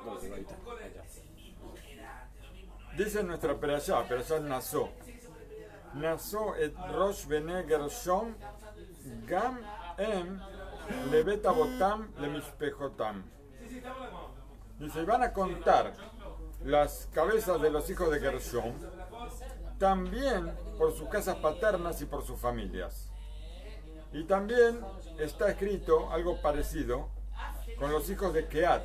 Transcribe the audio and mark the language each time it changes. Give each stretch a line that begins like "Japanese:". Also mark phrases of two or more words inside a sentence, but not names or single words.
Spanish: Dice nuestra perashá Nasó.
Hebrew: נשא את ראש בני גרשון גם לבית אבתם למשפחתם.
Spanish: Dice, van a contar las cabezas de los hijos de Gershom, también por sus casas paternas y por sus familias. Y también está escrito algo parecido con los hijos de Keat.